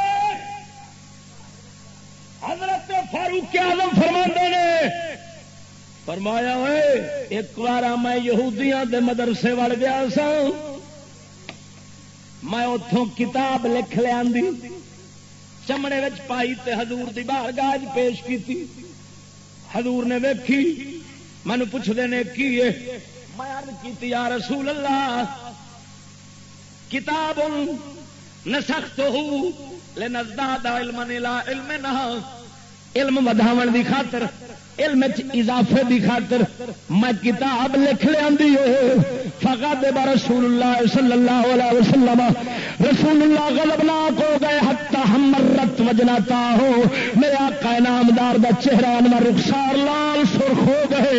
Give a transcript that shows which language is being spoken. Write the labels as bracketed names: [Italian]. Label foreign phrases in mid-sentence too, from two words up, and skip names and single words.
[Punjabi] حضرت فاروق اعظم فرماندے نے فرمایا ہوئے ایک بار میں یہودیاں دے مدرسے وڑ گیا سا، میں اتوں کتاب لکھ لیا چمڑے وچ پائی تے حضور دی بارگاہ پیش کی. حضور نے ویکھی مینوں پوچھدے نے کی ہے، میں عرض کیتی [Arabic] یا رسول اللہ کتاب نسختہ لنزداد علما الى علمنا، [Punjabi] علم ودھاون دی خاطر، علم اضافے دی خاطر میں کتاب لکھ لیا. [Arabic] فغضب رسول اللہ صلی اللہ علیہ وسلم، [Punjabi] رسول اللہ غضبناک ہو گئے، [Arabic] حتی حمرت وجنتاہ، [Punjabi] میرے آقا آقا انعامدار دا چہرہ انور رخسار لال سرخ ہو گئے.